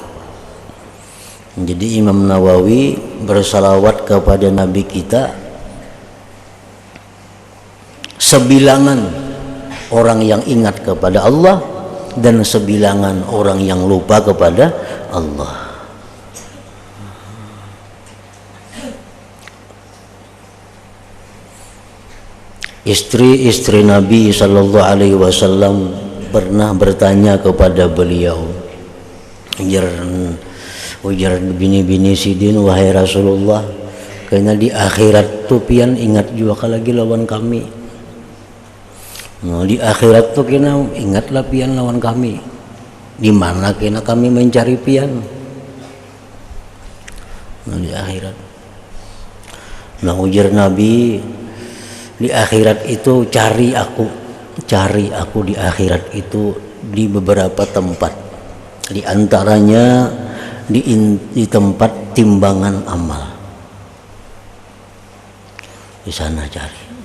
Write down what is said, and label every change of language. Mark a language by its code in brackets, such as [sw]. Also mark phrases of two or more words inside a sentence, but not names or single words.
[id] Jadi Imam Nawawi bersalawat kepada Nabi kita sebilangan orang yang ingat kepada Allah dan sebilangan orang yang lupa kepada Allah. Istri-istri Nabi [ar] Sallallahu Alaihi Wasallam [id] pernah bertanya kepada beliau, [bjn] ujar bini-bini sidin, wahai Rasulullah, karena di akhirat tuh pian ingat juga lagi lawan kami. Nah, di akhirat tuh kena ingatlah pian lawan kami. Di mana kena kami mencari pian? Nah, di akhirat. Nah, ujar Nabi, [id] di akhirat itu cari aku di akhirat itu di beberapa tempat, di antaranya di tempat timbangan amal. Di sana cari.